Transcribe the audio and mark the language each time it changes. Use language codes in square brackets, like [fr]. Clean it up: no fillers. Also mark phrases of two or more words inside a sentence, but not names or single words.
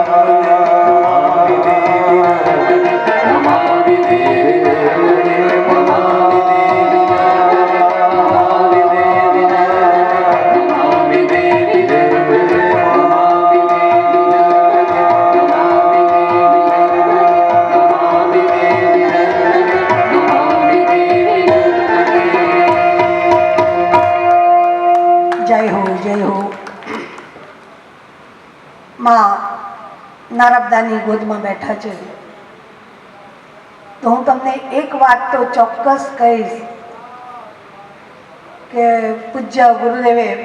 [sa] नर्मदे नमामि देवि नर्मदे नमामि देवि नर्मदे नमामि देवि नर्मदे नमामि देवि नर्मदे नमामि देवि [gu] જય હો માં નર્મદાની ગોદમાં બેઠા છે તો હું તમને એક વાત તો ચોક્કસ કહીશ કે પૂજ્ય ગુરુદેવે